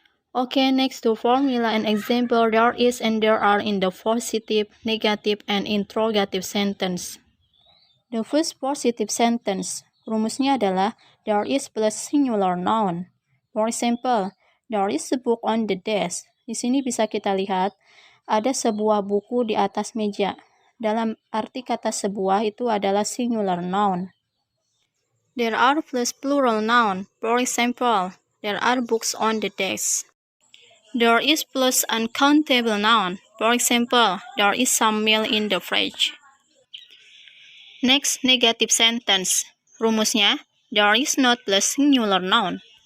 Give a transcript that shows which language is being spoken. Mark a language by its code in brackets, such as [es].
[en] Okay, next to formula and example, there is and there are in the positive, negative, and interrogative sentence. The first positive sentence, [id] rumusnya adalah [en] there is plus singular noun. For example, there is a book on the desk. [id] Di sini bisa kita lihat ada sebuah buku di atas meja. Dalam arti kata sebuah itu adalah singular noun. [en] There are plus plural noun. For example, there are books on the desk. There is plus uncountable noun. For example, there is some milk in the fridge. Next, negative sentence. [id] Rumusnya, [en] there is not plus singular noun.